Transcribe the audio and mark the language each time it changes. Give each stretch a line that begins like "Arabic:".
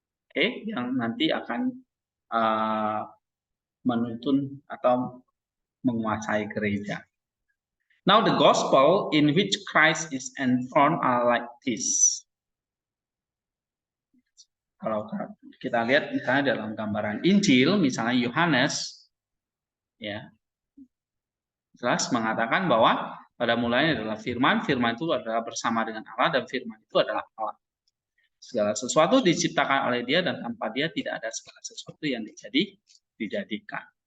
Indonesian: Oke, yang nanti akan menuntun atau menguasai gereja.
English: Now the gospel in which Christ is enthroned are like this.
Indonesian: Kalau kita lihat misalnya dalam gambaran Injil, misalnya Yohanes, ya jelas mengatakan bahwa pada mulanya adalah firman, firman itu adalah bersama dengan Allah dan firman itu adalah Allah. Segala sesuatu diciptakan oleh Dia dan tanpa Dia tidak ada segala sesuatu yang dijadikan.